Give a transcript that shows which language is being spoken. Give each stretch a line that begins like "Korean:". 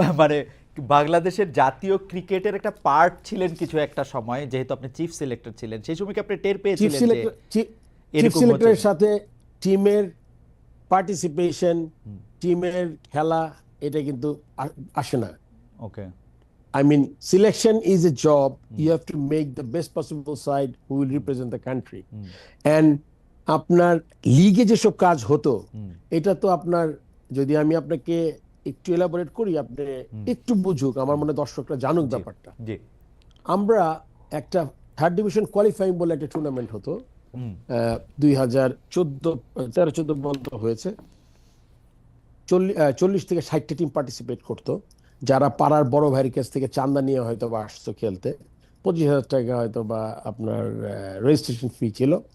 Bangla: মানে বাংলাদেশের জাতীয় ক্রিকেটের একটা পার্ট ছিলেন কিছু একটা সময়, যেহেতু আপনি চিফ সিলেক্টর ছিলেন, সেই সময় কি আপনি টের চিফ পেয়েছিলেন যে সিলেক্টর, চিফ এরকম হচ্ছে? সিলেক্টরের সাথে টিমের পার্টিসিপেশন, টিমের খেলা, এটা কিন্তু আসে না। ওকে,
English: I mean, selection is a job. You have to make the best possible side who will represent the country.
Bangla: And আপনার লিগে যেসব কাজ হতো, এটা তো আপনার, যদি আমি আপনাকে একটু এলাবোরেট করি, আপনি একটু বুঝুক, আমার মনে হয় দর্শকরা জানুক ব্যাপারটা। জি, আমরা একটা 3rd ডিভিশন কোয়ালিফাইং বলে একটা টুর্নামেন্ট হতো, 2013-14 বন্ধ হয়েছে, 40 থেকে 60টা টিম পার্টিসিপেট করতো, যারা পাড়ার বড় ভাইয়ের কাছ থেকে চান্দা নিয়ে হয়তো বা আসতো খেলতে, 25,000 টাকা হয়তো বা আপনার রেজিস্ট্রেশন ফি ছিল।